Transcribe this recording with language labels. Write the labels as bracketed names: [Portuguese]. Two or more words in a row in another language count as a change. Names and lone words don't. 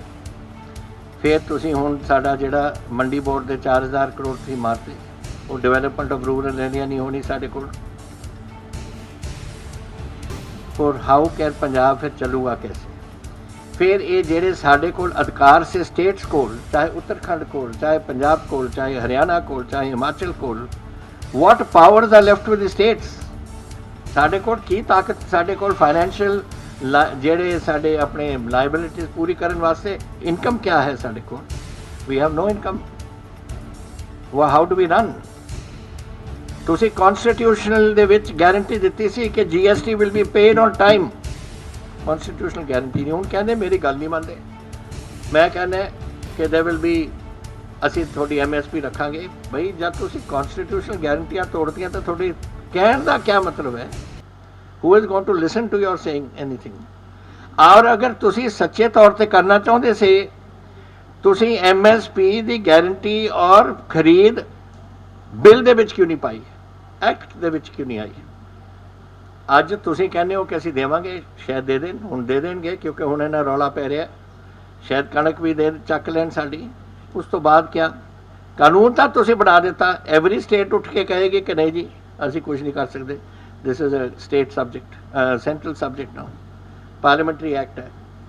[Punjabi] ਫਿਰ ਤੁਸੀਂ ਹੁਣ ਸਾਡਾ ਜਿਹੜਾ ਮੰਡੀ ਬੋਰਡ ਦੇ 4,000 ਕਰੋੜ ਤੁਸੀਂ ਮਾਰਤੇ ਉਹ [English] development of rural area [Punjabi] ਨਹੀਂ ਹੋਣੀ ਸਾਡੇ ਕੋਲ [English] for how can [Punjabi] ਪੰਜਾਬ ਫਿਰ ਚੱਲੂਗਾ ਕੈਸੇ। ਫਿਰ ਇਹ ਜਿਹੜੇ ਸਾਡੇ ਕੋਲ ਅਧਿਕਾਰ ਸੇ ਸਟੇਟਸ ਕੋਲ ਚਾਹੇ ਉੱਤਰਾਖੰਡ ਕੋਲ ਚਾਹੇ ਪੰਜਾਬ ਕੋਲ ਚਾਹੇ ਹਰਿਆਣਾ ਕੋਲ ਚਾਹੇ ਹਿਮਾਚਲ ਕੋਲ [English] what powers are left with the states [Punjabi] ਸਾਡੇ ਕੋਲ ਕੀ ਤਾਕਤ ਸਾਡੇ ਕੋਲ ਫਾਈਨੈਂਸ਼ੀਅਲ ਜਿਹੜੇ ਸਾਡੇ ਆਪਣੇ ਲਾਇਬਿਲਿਟੀਜ਼ ਪੂਰੀ ਕਰਨ ਵਾਸਤੇ ਇਨਕਮ ਕਿਆ ਹੈ ਸਾਡੇ ਕੋਲ [English] we have no income how do we run [Punjabi] ਤੁਸੀਂ ਕਨਸਟੀਟਿਊਸ਼ਨਲ ਦੇ ਵਿੱਚ ਗਾਰੰਟੀ ਦਿੱਤੀ ਸੀ ਕਿ [English] GST will be paid on time [Punjabi] ਕਨਸਟੀਟਿਊਸ਼ਨਲ ਗਾਰੰਟੀ ਨਹੀਂ ਹੁਣ ਕਹਿੰਦੇ ਮੇਰੀ ਗੱਲ ਨਹੀਂ ਮੰਨਦੇ ਮੈਂ ਕਹਿੰਦਾ ਕਿ [English] there will be [Punjabi] ਅਸੀਂ ਤੁਹਾਡੀ MSP ਰੱਖਾਂਗੇ ਬਈ ਜਦ ਤੁਸੀਂ ਕਨਸਟੀਟਿਊਸ਼ਨਲ ਗਾਰੰਟੀਆਂ ਤੋੜਤੀਆਂ ਤਾਂ ਤੁਹਾਡੀ ਕਹਿਣ ਦਾ ਕੀ ਮਤਲਬ ਹੈ [English] who is going to listen to your saying anything [Punjabi] ਔਰ ਅਗਰ ਤੁਸੀਂ ਸੱਚੇ ਤੌਰ ਤੇ ਕਰਨਾ ਚਾਹੁੰਦੇ ਸੀ ਤੁਸੀਂ MSP ਦੀ ਗਾਰੰਟੀ ਔਰ ਖਰੀਦ ਬਿੱਲ ਦੇ ਵਿੱਚ ਕਿਉਂ ਨਹੀਂ ਪਾਈ ਐਕਟ ਦੇ ਵਿੱਚ ਕਿਉਂ ਨਹੀਂ ਆਈ ਅੱਜ ਤੁਸੀਂ ਕਹਿੰਦੇ ਹੋ ਕਿ ਅਸੀਂ ਦੇਵਾਂਗੇ ਸ਼ਾਇਦ ਦੇ ਦੇਣ ਹੁਣ ਦੇ ਦੇਣਗੇ ਕਿਉਂਕਿ ਹੁਣ ਇਹਨਾਂ ਰੌਲਾ ਪੈ ਰਿਹਾ ਸ਼ਾਇਦ ਕਣਕ ਵੀ ਦੇ ਚੱਕ ਲੈਣ ਸਾਡੀ ਉਸ ਤੋਂ ਬਾਅਦ ਕਿਆ ਕਾਨੂੰਨ ਤਾਂ ਤੁਸੀਂ ਬਣਾ ਦਿੱਤਾ, [English] every state [Punjabi] ਉੱਠ ਕੇ ਕਹੇਗੀ ਕਿ ਨਹੀਂ ਜੀ ਅਸੀਂ ਕੁਝ ਨਹੀਂ ਕਰ ਸਕਦੇ, [English] this is a state subject, central subject now, parliamentary act [Punjabi] ਹੈ।